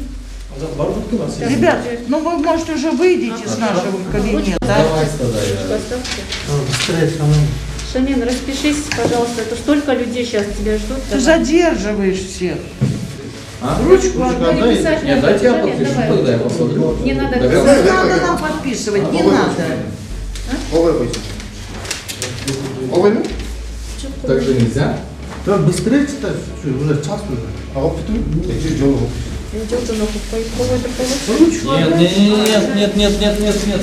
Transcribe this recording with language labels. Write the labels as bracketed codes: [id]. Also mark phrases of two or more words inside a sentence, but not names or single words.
[ru] Ребят, ну вы, может, уже выйдете с нашего кабинета, а? Давайте тогда я... Поставьте. Шамин, распишись, пожалуйста. Это столько людей сейчас тебя ждут. Ты Давай. задерживаешь всех. А? Ручку отдай. Не писать Нет, надо. дайте я Шамин, подпишу, давай. тогда я посмотрю. Не надо Да, писать. Не надо нам подписывать, не надо. [kk] Олай қойсын. Олай ма? [ru] Так же нельзя? Да, быстрее читай, уже час уже. [kk] Алып кету? Жолы болып. [ru] Идет он какой-то получше. Нет.